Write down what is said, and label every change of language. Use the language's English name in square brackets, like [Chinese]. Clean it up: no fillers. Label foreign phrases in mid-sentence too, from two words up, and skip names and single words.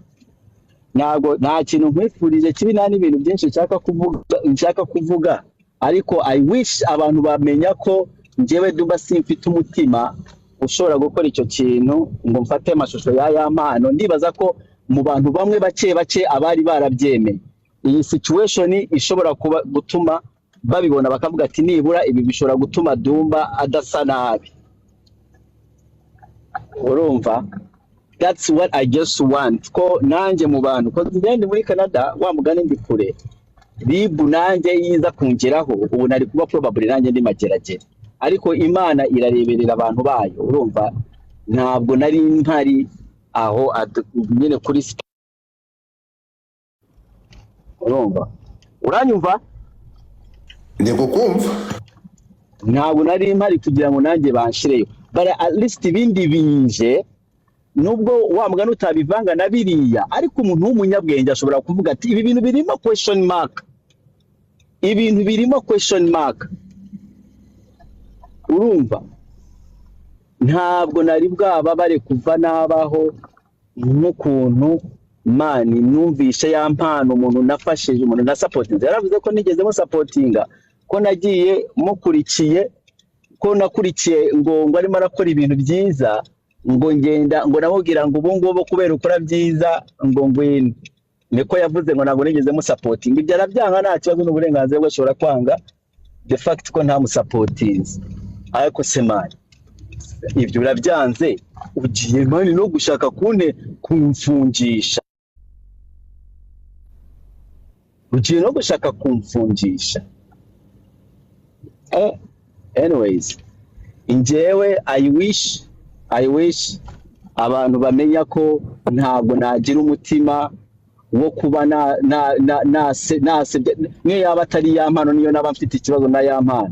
[Kinyarwanda] Yama ntabwo nta kintu nkwifurije kibi nta n'ibintu byinshi nshaka kuvuga ariko [English] I wish [Kinyarwanda] abantu bamenya ko njyewe Duba simfite umutima ushobora gukora icyo kintu ngo mfate amashusho y'aya mpano. Ndibaza ko mu bantu bamwe bake abari barabyemeye iyi situation ishobora kuba gutuma babibona bakavuga ati nibura ibi bishobora gutuma Dumba adasa nabi. Urumva, [English] that's what I just want [Kinyarwanda] ko nanjye mu bantu ko ndi muri Canada wa mugani ndi kure bibu nanjye yiza kungeraho ubu nari kuba probably nanjye ndi mageragere ariko Imana irareberera abantu bayo. Urumva, ntabwo nari mpari aho nyine kuri urumva, uranyumva? Ndego kumva. Ntabwo nari mpari kugira ngo nanjye banshireyo, [English] but at least [Kinyarwanda] ibindi binje nubwo wa mugani utabivanga na biriya ariko umuntu w'umunyabwenge ashobora kuvuga ati ibi bintu birimo [English] question mark, [Kinyarwanda] ibintu birimo [English] question mark. [Kinyarwanda] Urumva, ntabwo nari bwaba bare kuva nabaho nk'ukuntu mani numvishe ya mpano umuntu nafashije umuntu na supporting. Yaravuze ko nigeze mu supportinga ko nagiye mukurikiye ko nakurikiye ngo arimo arakora ibintu byiza ngo ngenda ngo namubwira ngo ubu ngubu kubera ukora byiza ngo ngwino. Niko yavuze ngo ntabwo nigeze mu supporting. Ibyo arabyanga nta kibazo n'uburenganzira bwe ashobora kwanga [English] the fact [Kinyarwanda] ko nta mu supporting. Ariko semani ibyo birabyanze ugiye mani no gushaka kumfungisha, ugiye no gushaka kumfungisha. Anyways, njyewe [English] I wish [Kinyarwanda] abantu bamenya ko ntabwo nagira umutima wo kuba niyo yaba atari ya mpano niyo naba mfite ikibazo na ya mpano.